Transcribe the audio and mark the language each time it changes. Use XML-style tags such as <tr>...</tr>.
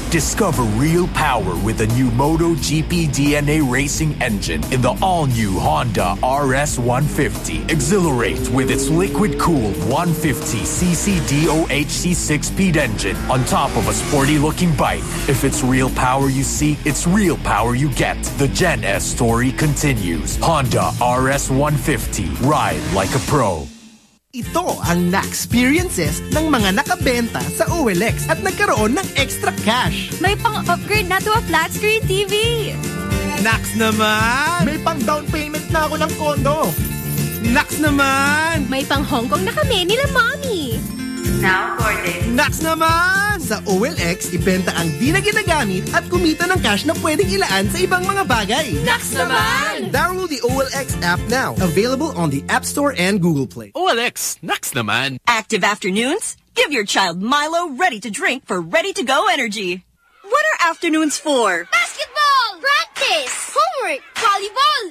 <en>Discover real power with a new MotoGP DNA racing engine in the all-new Honda RS150. Exhilarate with its liquid-cooled 150cc DOHC 6-speed engine on top of a sporty-looking bike. If it's real power you seek, it's real power you get. The Gen S story continues. Honda RS150. Ride like a pro.</en> <tl>Ito ang na-experiences ng mga nakabenta sa OLX at nagkaroon ng extra cash. May pang-upgrade na</tl> <en>to a flat-screen TV.</en> <tl>Nax naman! May pang-down payment na ako ng kondo. Nax naman! May pang-Hong Kong na kami nila mommy.</tl> <en>Now boarding.</en> <tl>Nax naman! Sa OLX, ibenta ang di na ginagamit at kumita ng cash na pwedeng ilaan sa ibang mga bagay. Nax naman!</tl> <en>Download the OLX app now. Available on the App Store and Google Play.</en> <tl>OLX, nax naman!</tl> <en>Active afternoons? Give your child Milo ready to drink for ready-to-go energy. What are afternoons for? Basketball! Practice! Homework! Volleyball!</en>